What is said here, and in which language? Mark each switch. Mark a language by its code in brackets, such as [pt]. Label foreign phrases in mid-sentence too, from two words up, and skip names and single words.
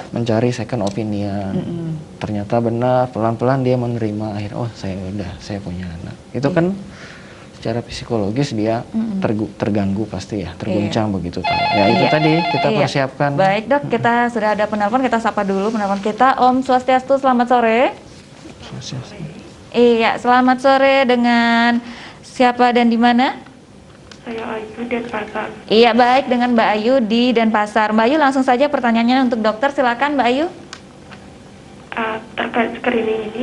[id] Mencari [en] second opinion. [id] Ternyata benar, pelan-pelan dia menerima, akhirnya oh saya punya anak. Itu kan secara psikologis dia terganggu pasti ya, terguncang begitu tahu. Ya itu tadi kita persiapkan. Baik dok, kita sudah ada penelpon, kita sapa dulu penelpon kita. [ban] Om Swastiastu, [id] selamat sore. Iya, selamat sore, dengan siapa dan di mana? Saya Ayu Denpasar. Iya, baik, dengan Mbak Ayu di Denpasar. Mbak Ayu, langsung saja pertanyaannya untuk dokter, silakan Mbak Ayu. Terkait screening ini.